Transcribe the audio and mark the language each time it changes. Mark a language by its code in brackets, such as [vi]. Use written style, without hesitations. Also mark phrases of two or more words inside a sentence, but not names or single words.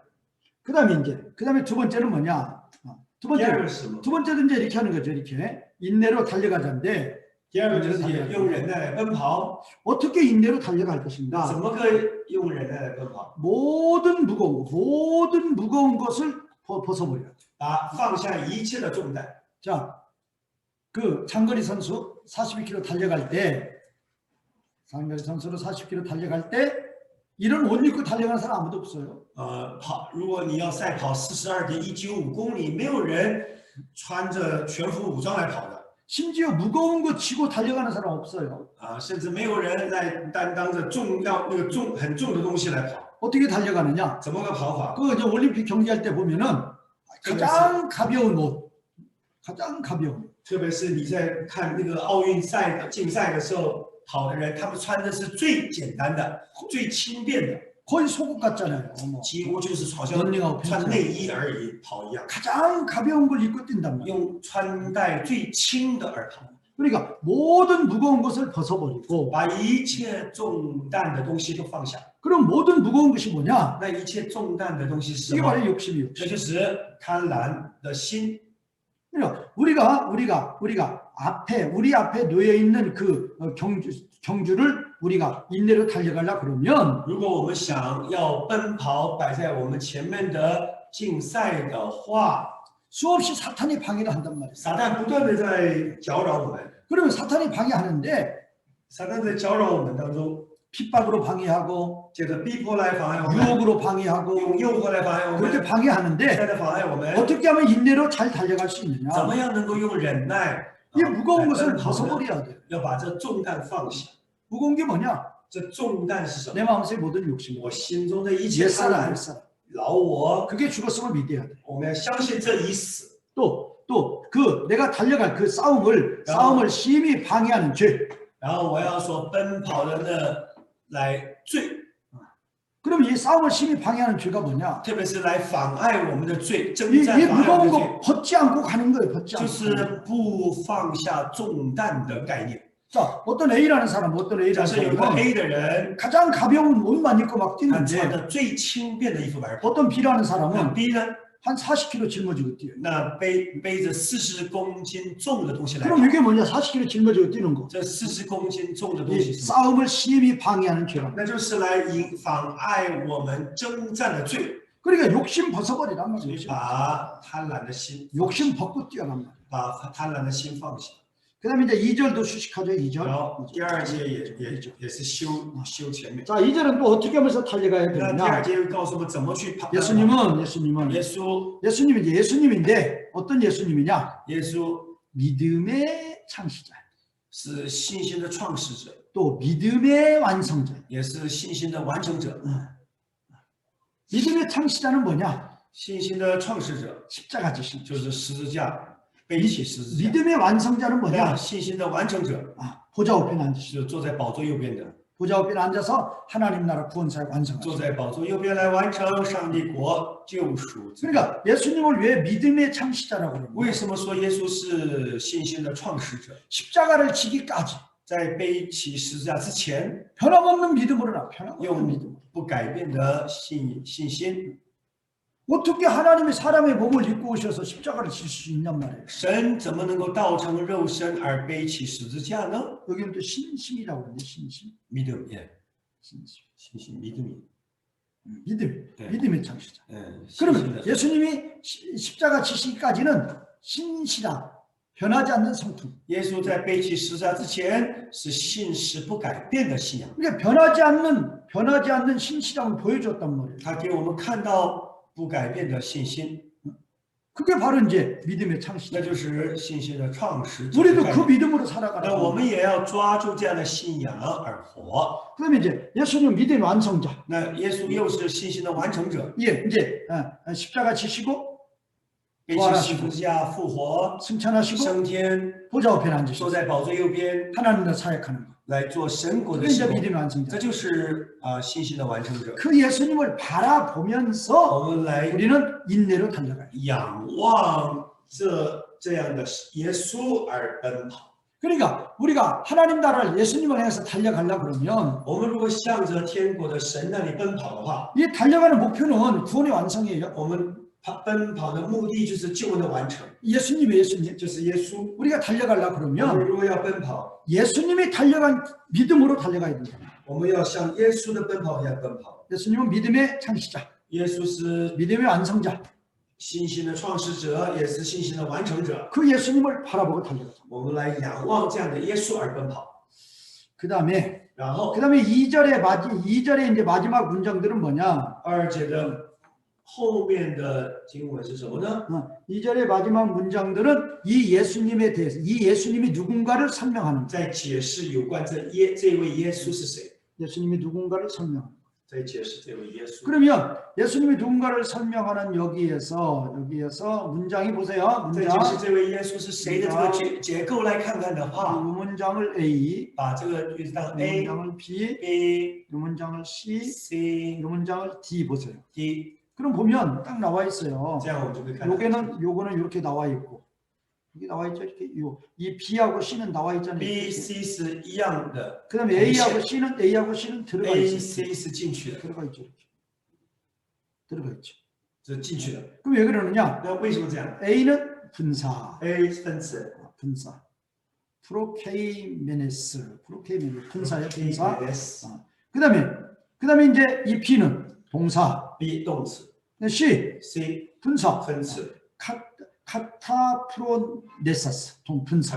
[ko] 그다음에 두 번째는 뭐냐? 두 [zh] 第二 [ko] 번째 [zh] 个是什么？ [ko] 두 번째는 이제 이렇게 하는 거죠. 이렇게 인내로 달려가자인데 [zh] 第二个就是用忍耐来奔跑。 [ko] 어떻게 인내로 달려갈 [zh] 怎 [ko] 것인가? [zh] 么可以用忍耐来奔跑？ [ko] 모든 무거운 것을 벗어버려. [zh] 放下一切的重担。 [ko] 자, 그 장거리 선수 42km 달려갈 때, 장거리 선수로 40km 달려갈 때 이런 옷 입고 달려가는 사람 아무도 없어요. [zh] 如果你要赛跑42.195公里，没有人穿着全副武装来跑的。 [ko] 심지어 무거운 거 치고 달려가는 사람 없어요. [zh] 甚至没有人来担当着很重的东西来跑。 [ko] 어떻게 달려가느냐? [zh] 怎么个跑法？ [ko] 그 이제 올림픽 경기할 때 보면은 가장 가벼운 옷, 가장 가벼운 옷. [zh] 特别是你在看那个奥运赛的竞赛的时候，跑的人他们穿的是最简单的、最轻便的， [ko] 거의 속옷 같잖아요. 뭐. [zh] 几乎就是好像 [ko] 런닝하고 [zh] 穿 [ko] 팬츠. [zh] 内衣而已跑一样， [ko] 가장 가벼운 걸 입고 뛴단 말이에요. [zh] 用穿戴最轻的而跑， [ko] 그러니까 모든 무거운 것을 벗어버리고 [zh] 把一切重担的东西都放下。 [ko] 그럼 모든 무거운 것이 뭐냐? [zh] 那一切重担的东西是什 [ko] 이게 [zh] 么？ [ko] 바로 욕심이에요. [zh] 这就是贪婪的心。 [ko] 그러니까 우리 앞에 놓여 있는 그 경주를 우리가 인내로 달려가려 그러면 [zh] 如果我们想要奔跑摆在我们前面的竞赛的话， [ko] 수없이 사탄이 방해를 한단 말이에요. [zh] 撒旦不断的在搅扰我们， [ko] 그러면 사탄이 방해하는데 [zh] 撒旦在搅扰我们当中， [ko] 핍박으로 방해하고 [zh] 借着逼迫来妨碍我们， [ko] 유혹으로 방해하고 [zh] 用诱惑来妨碍我 [ko] 그렇게 [zh] 们， [ko] 방해하는데 [zh] 在妨碍我们， [ko] 어떻게 하면 인내로 잘 달려갈 수 있느냐? [zh] 怎么样能够用忍耐？ [ko] 이 무거운 [zh] 来 [ko] 것을 [zh] 奔跑呢？ [ko] 벗어버려야 돼요. [zh] 要把这重担放下。 [ko] 무거운 게 뭐냐? [zh] 这重担是什么？ [ko] 내 마음속의 모든 욕심. [zh] 我心中的一切贪 [ko] 옛사람, [zh] 婪， [ko] 옛사람. [zh] 老我， [ko] 그게 죽었음을 믿어야 돼. [zh] 我们要相信这已死。 [ko] 또 그 내가 달려갈 그 싸움을 심히 방해하는 죄. [zh] 然后我要说奔跑的呢来罪， [ko] 그럼 이 싸움을 심히 방해하는 죄가 뭐냐? [zh] 特别是来妨碍我们的罪，征 [ko] 이 [zh] 战妨碍我 [ko] 무거운 [zh] 们的罪， [ko] 거 벗지 않고 가는 거예요. 벗지 [zh] 就 [ko] 않고. [zh] 是不放下重担的概念。 [ko] 자, 어떤 A라는 사람, 어떤 [zh] 假 [ko] A라는 [zh] 设有个 [ko] 사람은 [zh] A 的人， [ko] 가장 가벼운 옷만 입고 막 [zh] 他穿 [ko] 뛰는데 [zh] 的最轻便的衣服来跑， [ko] 어떤 B라는 [zh] 那 [ko] 사람은 [zh] B 呢， [ko] 한 40kg 짊어지고 뛰어요. [zh] 那背着40公斤重的东西来跑 [ko] 그럼 ， 이게 뭐냐? 40kg 짊어지고 뛰는 거. [zh] 这40公斤重的东 [ko] 이 [zh] 西是什么？ [ko] 싸움을 심히 방해하는 죄랍니다. [zh] 那就是来妨碍我们征战的罪， [ko] 그러니까 욕심 벗어버리란 말이에요. 욕심. [zh] 把贪婪的心， [ko] 욕심 벗고 뛰어난 말이에요. [zh] 把贪婪的心放下。 [ko] 그다음에 이제 2절도 수식하죠. 2절. [zh] 然后第二节也是修前面。 [ko] 자, 2절은 또 어떻게 하면서 달려가야 [zh] 那第二 [ko] 되느냐? [zh] 节又告诉我们怎么去跑。 [ko] 예수님은 예수님인데 어떤 예수님이냐? [zh] 耶稣 [ko] 믿음의 창시자, [zh] 是信心的创始者， [ko] 또 믿음의 완성자. [zh] 也是信心的完成者。 [ko] 믿음의 창시자는 뭐냐? [zh] 信心的创始者 [ko] 십자가 지신. [zh] 就是十字架，背起十字架。 [ko] 믿음의 완성자는 [zh] 那 [ko] 뭐냐? [zh] 信心的完成者 [ko] 보좌 우편에 앉으신. [zh] 是坐在宝座右边的， [ko] 보좌 우편에 앉아서 하나님 나라 구원사역 [zh] 坐 [ko] 완성하시고. [zh] 在宝座右边来完成上帝国救赎。 [ko] 그러니까 예수님을 왜 믿음의 창시자라고 그러냐? [zh] 为什么说耶稣是信心的创始者？ [ko] 십자가를 지기까지 [zh] 在背起十字架之前， [ko] 변함없는 믿음으로나 변함없는 [zh] 用 [ko] 믿음. [zh] 不改变的信心， [ko] 어떻게 하나님이 사람의 몸을 입고 오셔서 십자가를 질 수 있냔 말이에요. [zh] 神怎么能够道成肉身而背起十字架呢？ [ko] 여기는 또 신심이라고 그러는데 신심. 믿음, 예, 신심. 신심, 믿음이, 믿음. 네. 믿음의 창시자. 예, 그러면 신심의 예수님이 십자가 지시기까지는 신시다. 변하지 않는 성품. [zh] 耶稣在背起十字架之前是信实不改变的信仰， [ko] 그러니까 변하지 않는 신시장을 보여줬단 말이에요. [zh] 他给我们看到不改变的信心， [ko] 그게 바로 이제 믿음의 창시자. [zh] 那就是信心的创始者。 [ko] 우리도 그 믿음으로 [zh] 那 [ko] 살아가라. [zh] 我们也要抓住这样的信仰而活。 [ko] 그러면 이제 예수님 믿음의 완성자. [zh] 那耶稣又是信心的完成者， [ko] 예, 이제 십자가 지시고 [zh] 背起十字架复活， [ko] 승천하시고 [zh] 升天， [ko] 보좌 우편에 [zh] 坐 [ko] 앉으시고 [zh] 在宝座右边 [ko] 하나님을 사역하는 거. [zh] 来做神国的 [ko] 그게 [zh] 事 [ko] 이제 [zh] 工， [ko] 믿음의 완성자. [zh] 这就是信心的完成者。 [ko] 그 예수님을 바라보면서 [zh] 我们来 [ko] 우리는 인내로 달려가요. [zh] 仰望这样的耶稣而奔跑。 [ko] 그러니까 우리가 하나님 나라를 예수님을 향해서 달려가려 그러면 [zh] 我们如果向着天国的神那里奔跑的话， [ko] 이 달려가는 목표는 구원의 완성이에요. [zh] 我们奔跑的目的就是救恩的完成， [ko] 예수님. [zh] 就是耶稣。 [ko] 우리가 달려가려 [zh] 我们 [ko] 그러면 [zh] 如果要奔跑， [ko] 예수님이 달려간 믿음으로 달려가야 된다. [zh] 我们要像耶稣的奔跑一样奔跑。 [ko] 예수님은 믿음의 창시자, [zh] 耶稣是 [ko] 믿음의 완성자. [zh] 信心的创始者，也是信心的完成者。 [ko] 그 예수님을 바라보고 달려가자. [zh] 我们来仰望这样的耶稣而奔跑。 [ko] 그다음에 [zh] 然后 [ko] 2절에 이제 마지막 문장들은 뭐냐? [zh] 2 节的后面的经文是什么呢？ [ko] 2절의 마지막 문장들은 이 예수님에 대해서 이 예수님이 누군가를 설명하는 거예요. [zh] 在解释有关这位耶稣是谁， [ko] 예수님이 누군가를 설명하는 거예요. [zh] 在解释这位耶稣。 [ko] 그러면 예수님이 누군가를 설명하는 여기에서 문장이 보세요. [zh] 在解 [ko] 문장 [zh] 释这位耶稣是谁的这个结构来看看的 [ko] 이 [zh] 话， [ko] 문장을 A, [zh] 把这个句子当 [ko] 이 [zh] A、 [ko] 문장을 B, [zh] B、 [ko] 이 문장을 C, [zh] C、 [ko] 이 문장을 D 보세요. [zh] D， [ko] 그럼 보면 딱 나와 있어요. [zh] 这样我们就可以看到。 [ko] 요거는 이렇게 나와 있고 여기 나와 있죠. 이렇게 이 B하고 C는 나와 있잖아요. [zh] B、C 是一样的 [ko] 그다음에 A하고 C는 들어가 [zh] ，A、 [ko] 있어요. [zh] C 是进去的， [ko] 들어가 있죠. 이렇게. 들어가 있죠. [zh] 是进去的。 [ko] 그럼 왜 그러느냐? [zh] 那为什么这样 [ko] A는 분사, [zh] ？A 分子 [ko] 분사. 프로케이메네스, 분사예요. 분사. S 그다음에 이제 이 B는 동사, [zh] B 动词 [ko] C [zh] ，C [ko] 분사, [zh] 分词 [ko] 카타프로네사스, 분사.